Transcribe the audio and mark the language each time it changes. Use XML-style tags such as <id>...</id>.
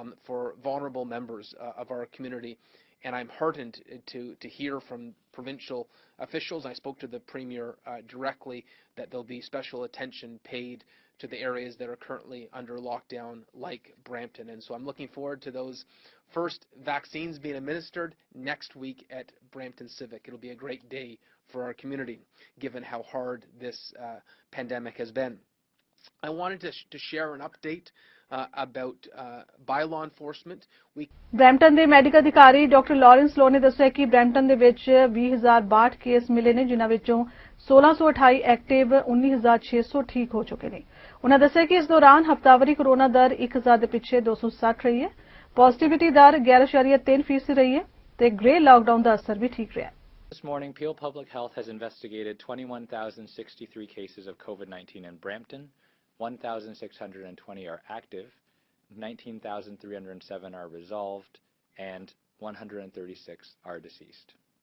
<en>for vulnerable members of our community, and I'm heartened to hear from provincial officials. I spoke to the Premier directly that there'll be special attention paid to the areas that are currently under lockdown like Brampton, and so I'm looking forward to those first vaccines being administered next week at Brampton Civic. It'll be a great day for our community, given how hard this pandemic has been. I wanted to share an update about by-law enforcement.</en> <pa>Brampton ਦੇ medical ਅਧਿਕਾਰੀ doctor Lawrence ਲੋ ਨੇ ਦੱਸਿਆ ਕਿ Brampton ਦੇ ਵਿੱਚ 20,062 case ਮਿਲੇ ਨੇ, ਜਿਨ੍ਹਾਂ ਵਿੱਚੋਂ 1628 ਐਕਟਿਵ, 19,600 ਠੀਕ ਹੋ ਚੁੱਕੇ ਨੇ। ਉਹਨਾਂ ਦੱਸਿਆ ਕਿ ਇਸ ਦੌਰਾਨ ਹਫ਼ਤਾਵਾਰੀ ਕੋਰੋਨਾ ਦਰ 1,000 ਦੇ ਪਿੱਛੇ 260 ਰਹੀ ਹੈ, ਪੋਜ਼ਿਟਿਵਿਟੀ ਦਰ 11.3% ਰਹੀ ਹੈ ਤੇ ਗ੍ਰੇ ਲਾਕਡਾਊਨ ਦਾ ਅਸਰ ਵੀ ਠੀਕ ਰਿਹਾ।</pa> <en>This morning, Peel Public Health has investigated 21,063 cases of COVID-19 in Brampton. 1,620 are active, 19,307 are resolved, and 136 are deceased.</en>